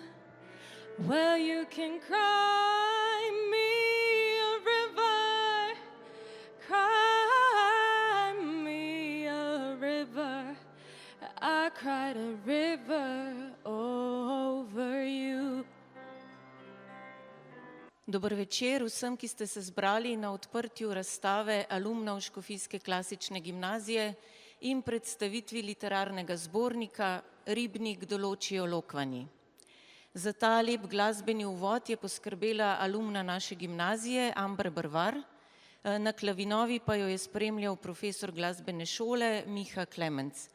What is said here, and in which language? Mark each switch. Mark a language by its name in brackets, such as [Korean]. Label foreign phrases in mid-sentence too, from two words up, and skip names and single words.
[English] Well, you can cry me a river, cry me a river. I cried a river over you. [Slovenian] Dober večer vsem, ki ste se zbrali na odprtju razstave alumnov Škofijske klasične gimnazije in predstavitvi literarnega zbornika Ribnik določijo lokvanji. Za ta lep glasbeni uvod je poskrbela alumna naše gimnazije Amber Brvar, na klavinovi pa jo je spremljal profesor glasbene šole Miha Klemenc.